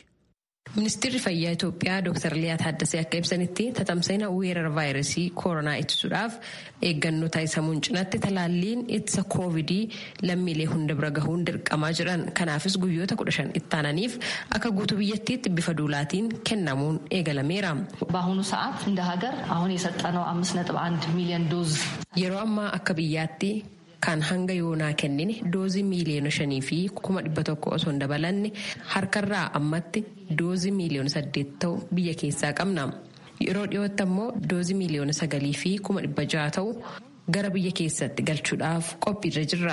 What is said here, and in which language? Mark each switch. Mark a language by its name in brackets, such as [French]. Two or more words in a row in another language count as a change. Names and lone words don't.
[Oromo] Ministeerri Fayyaa Itoophiyaa Dr. Liyaa Taaddasee akka ibsanitti tatamsa'ina weerara vaayirasii koronaa ittisuudhaaf eeggannoo taasisamuun cinatti talaalliin ittisa koovidii lammiilee hunda bira gahuun dirqamaa jiran. Kanaafis guyyoota 15 ittaananiif akka guutuu biyyattiitti bifa duulaatiin kennamuun eegalameera. [Amharic] በአሁኑ ሰዓት እንደ ሀገር አሁን የሰጠነው 5.1 ሚሊዮን ዶዝ [Oromo] yeroo ammaa akka biyyaatti kan hanga yoonaa kennine doozii miiliyoona 5 fi 100,000 osoo hin dabalanne harkarraa ammatti doozii miiliyoona 8 ta'u biyya keessaa qabna. Yeroo dhiyootti ammoo doozii miiliyoona 9 fi 600,000 ta'u gara biyya keessatti galchuudhaaf qophiirra jirra.